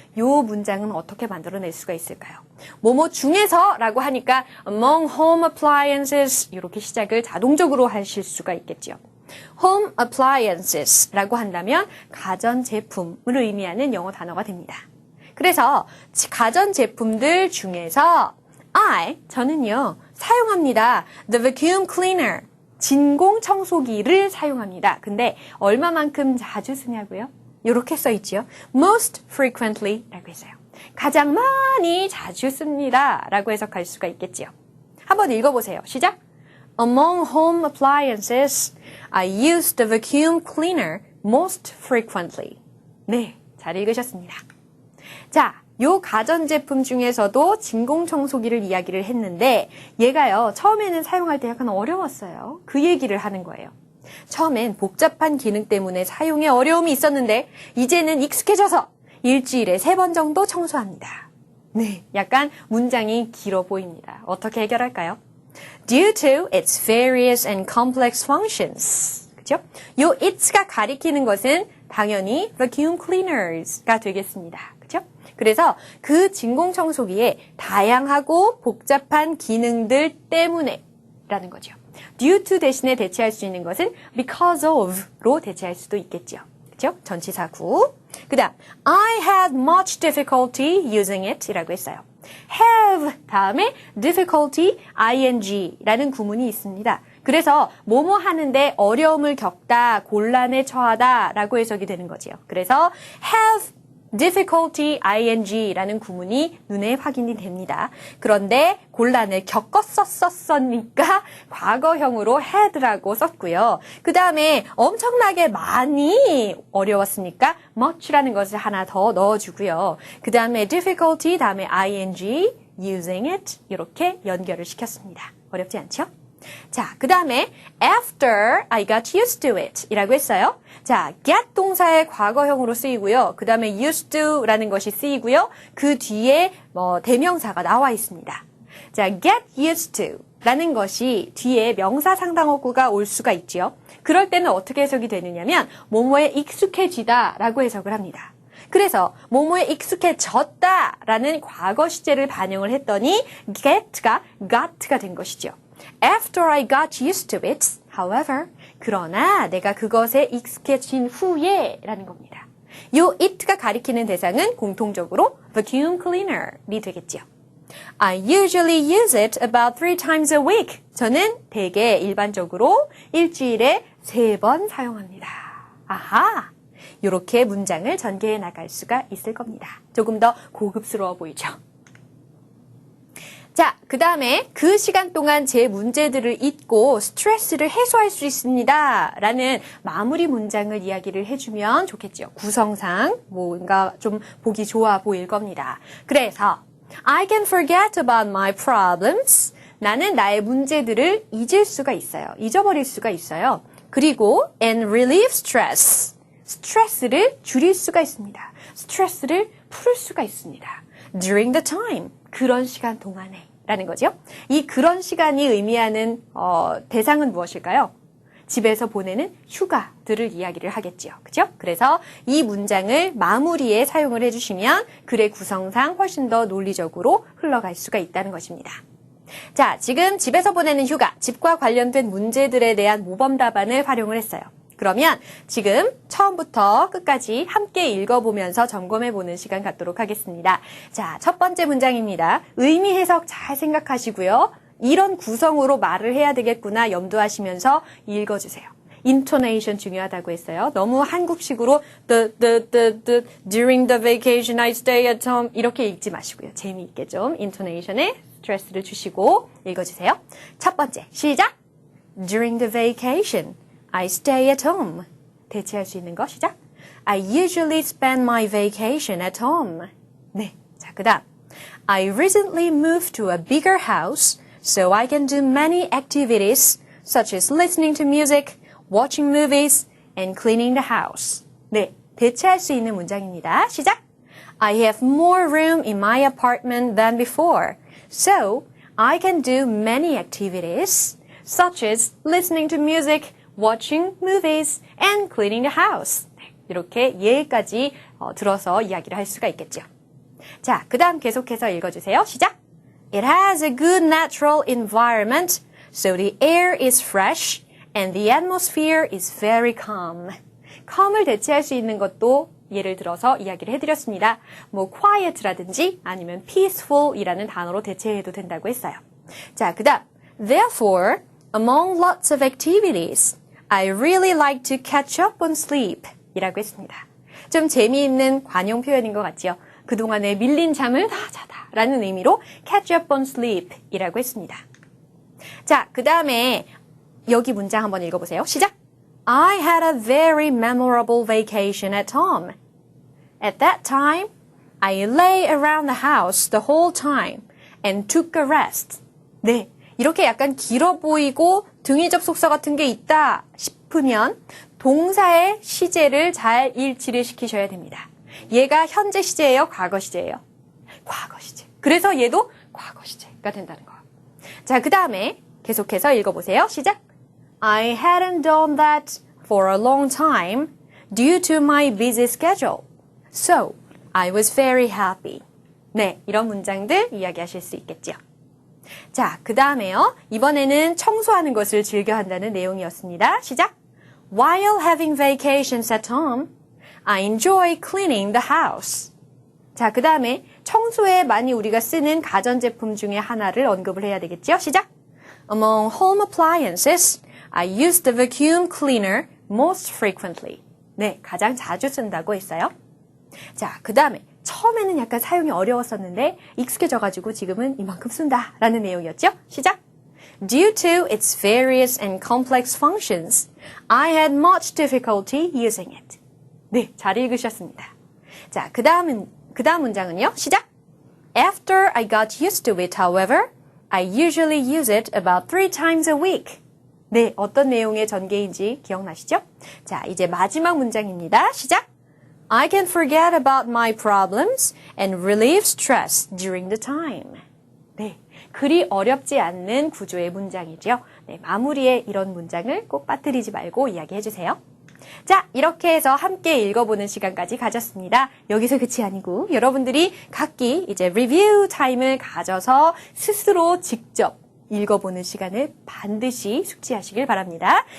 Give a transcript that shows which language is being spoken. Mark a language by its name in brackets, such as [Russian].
[Korean] 이 문장은 어떻게 만들어낼 수가 있을까요? 뭐뭐 중에서 라고 하니까 [English] among home appliances [Korean] 이렇게 시작을 자동적으로 하실 수가 있겠죠. [English] home appliances [Korean] 라고 한다면 가전제품을 의미하는 영어 단어가 됩니다. 그래서 가전제품들 중에서 저는요 사용합니다. [English] The vacuum cleaner, [Korean] 진공청소기를 사용합니다. 근데 얼마만큼 자주 쓰냐고요? 이렇게 써있죠. [English] Most frequently [Korean] 라고 했어요. 가장 많이 자주 씁니다. 라고 해석할 수가 있겠지요. 한번 읽어보세요. 시작! [English] Among home appliances, I use the vacuum cleaner most frequently. [Korean] 네, 잘 읽으셨습니다. 자, 요 가전제품 중에서도 진공청소기를 이야기를 했는데 얘가요, 처음에는 사용할 때 약간 어려웠어요. 그 얘기를 하는 거예요. 처음엔 복잡한 기능 때문에 사용에 어려움이 있었는데 이제는 익숙해져서 일주일에 3번 정도 청소합니다. 네, 약간 문장이 길어 보입니다. 어떻게 해결할까요? [English] Due to its various and complex functions. [Korean] 그죠? 요 it가 가리키는 것은 당연히 vacuum cleaners가 되겠습니다. 그죠? 그래서 그 진공청소기에 다양하고 복잡한 기능들 때문에 라는 거죠. due to 대신에 대체할 수 있는 것은 because of로 대체할 수도 있겠죠. 그죠? 전치사구. 그 다음, [English] I had much difficulty using it [Korean] 이라고 했어요. have 다음에 difficulty, ing라는 구문이 있습니다. 그래서 뭐뭐 하는데 어려움을 겪다, 곤란에 처하다 라고 해석이 되는 거죠. 그래서 have difficulty, ing라는 구문이 눈에 확인이 됩니다. 그런데 곤란을 겪었었으니까 과거형으로 had라고 썼고요. 그 다음에 엄청나게 많이 어려웠으니까 much라는 것을 하나 더 넣어주고요. 그 다음에 difficulty, 다음에 ing, using it 이렇게 연결을 시켰습니다. 어렵지 않죠? 자, 그 다음에 [English] after I got used to it [Korean] 이라고 했어요. 자, get 동사의 과거형으로 쓰이고요. 그 다음에 used to라는 것이 쓰이고요. 그 뒤에 대명사가 나와 있습니다. 자, get used to 라는 것이 뒤에 명사 상당어구가 올 수가 있죠. 그럴 때는 어떻게 해석이 되느냐면 뭐뭐에 익숙해지다 라고 해석을 합니다. 그래서 뭐뭐에 익숙해졌다 라는 과거 시제를 반영을 했더니 get가 got가 된 것이죠. [English] After I got used to it, however, [Korean] 그러나 내가 그것에 익숙해진 후에 라는 겁니다. 요 it가 가리키는 대상은 공통적으로 vacuum cleaner이 되겠죠. [English] I usually use it about 3 times a week. [Korean] 저는 대개 일반적으로 일주일에 3번 사용합니다. 아하! 이렇게 문장을 전개해 나갈 수가 있을 겁니다. 조금 더 고급스러워 보이죠? 자, 그 다음에 그 시간 동안 제 문제들을 잊고 스트레스를 해소할 수 있습니다. 라는 마무리 문장을 이야기를 해주면 좋겠죠. 구성상 뭔가 좀 보기 좋아 보일 겁니다. 그래서 [English] I can forget about my problems. [Korean] 나는 나의 문제들을 잊을 수가 있어요. 잊어버릴 수가 있어요. 그리고 [English] and relieve stress. [Korean] 스트레스를 줄일 수가 있습니다. 스트레스를 풀 수가 있습니다. [English] During the time. [Korean] 그런 시간 동안에 라는 거죠. 이 그런 시간이 의미하는 대상은 무엇일까요? 집에서 보내는 휴가들을 이야기를 하겠죠. 그죠? 그래서 이 문장을 마무리에 사용을 해주시면 글의 구성상 훨씬 더 논리적으로 흘러갈 수가 있다는 것입니다. 자, 지금 집에서 보내는 휴가, 집과 관련된 문제들에 대한 모범 답안을 활용을 했어요. 그러면 지금 처음부터 끝까지 함께 읽어보면서 점검해보는 시간 갖도록 하겠습니다. 자, 첫 번째 문장입니다. 의미 해석 잘 생각하시고요. 이런 구성으로 말을 해야 되겠구나 염두하시면서 읽어주세요. intonation 중요하다고 했어요. 너무 한국식으로 [English] during the vacation I stay at home [Korean] 이렇게 읽지 마시고요. 재미있게 좀 intonation에 스트레스를 주시고 읽어주세요. 첫 번째, 시작! [English] During the vacation I stay at home. [Korean] 대체할 수 있는 거 시작! [English] I usually spend my vacation at home. [Korean] 네, 자, 그 다음 [English] I recently moved to a bigger house so I can do many activities such as listening to music, watching movies, and cleaning the house. [Korean] 네, 대체할 수 있는 문장입니다. 시작! [English] I have more room in my apartment than before, so I can do many activities such as listening to music, watching movies, and cleaning the house. [Korean] 네, 이렇게 예까지 들어서 이야기를 할 수가 있겠죠. 자, 그 다음 계속해서 읽어주세요. 시작! [English] It has a good natural environment, so the air is fresh, and the atmosphere is very calm. [Korean] calm을 대체할 수 있는 것도 예를 들어서 이야기를 해드렸습니다. 뭐 quiet라든지 아니면 peaceful이라는 단어로 대체해도 된다고 했어요. 자, 그 다음 [English] Therefore, among lots of activities, I really like to catch up on sleep [Korean] 이라고 했습니다. 좀 재미있는 관용 표현인 것 같죠? 그동안에 밀린 잠을 다 자다 라는 의미로 [English] catch up on sleep [Korean] 이라고 했습니다. 자, 그 다음에 여기 문장 한번 읽어보세요. 시작! [English] I had a very memorable vacation at home. At that time, I lay around the house the whole time and took a rest. [Korean] 네, 이렇게 약간 길어 보이고 등위 접속사 같은 게 있다 싶으면 동사의 시제를 잘 일치를 시키셔야 됩니다. 얘가 현재 시제예요? 과거 시제예요? 과거 시제. 그래서 얘도 과거 시제가 된다는 거. 자, 그 다음에 계속해서 읽어보세요. 시작! [English] I hadn't done that for a long time due to my busy schedule. So, I was very happy. [Korean] 네, 이런 문장들 이야기하실 수 있겠죠. 자, 그 다음에요. 이번에는 청소하는 것을 즐겨 한다는 내용이었습니다. 시작! [English] While having vacations at home, I enjoy cleaning the house. [Korean] 자, 그 다음에 청소에 많이 우리가 쓰는 가전제품 중에 하나를 언급을 해야 되겠죠? 시작! [English] Among home appliances, I use the vacuum cleaner most frequently. [Korean] 네, 가장 자주 쓴다고 했어요. 자, 그 다음에 처음에는 약간 사용이 어려웠었는데 익숙해져가지고 지금은 이만큼 쓴다 라는 내용이었죠? 시작! [English] Due to its various and complex functions, I had much difficulty using it. [Korean] 네, 잘 읽으셨습니다. 자, 그 다음 문장은요. 시작! [English] After I got used to it, however, I usually use it about 3 times a week. [Korean] 네, 어떤 내용의 전개인지 기억나시죠? 자, 이제 마지막 문장입니다. 시작! [English] I can forget about my problems and relieve stress during the time. [Korean] 네, 그리 어렵지 않는 구조의 문장이죠. 네, 마무리에 이런 문장을 꼭 빠뜨리지 말고 이야기해 주세요. 자, 이렇게 해서 함께 읽어보는 시간까지 가졌습니다. 여기서 끝이 아니고 여러분들이 각기 이제 리뷰 타임을 가져서 스스로 직접 읽어보는 시간을 반드시 숙지하시길 바랍니다.